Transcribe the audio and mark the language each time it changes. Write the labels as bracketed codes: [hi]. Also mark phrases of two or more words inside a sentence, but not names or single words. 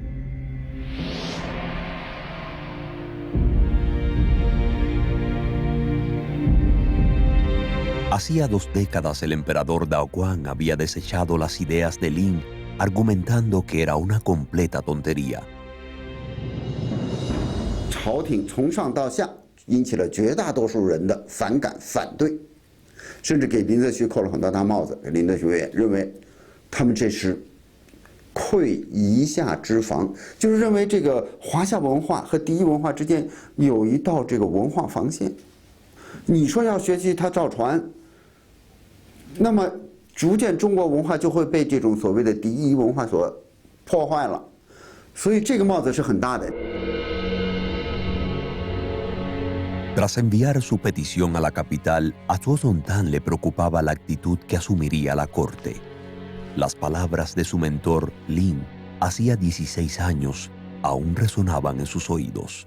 [es] Hacía 2 décadas el emperador Daoguang había desechado las ideas de Lin, argumentando que era una completa tontería. [zh] 朝廷从上到下引起了绝大多数人的反感反对，甚至给林则徐扣了很多大帽子。林则徐也认为他们这是窥夷夏之防，就是认为这个华夏文化和第一文化之间有一道这个文化防线。你说要学习它造船，那么逐渐中国文化就会被这种所谓的第一文化所破坏了，所以这个帽子是很大的。 [es] Tras enviar su petición a la capital, a Zuozongtán le preocupaba la actitud que asumiría la corte. Las palabras de su mentor, Lin, hacía 16 años, aún resonaban en sus oídos.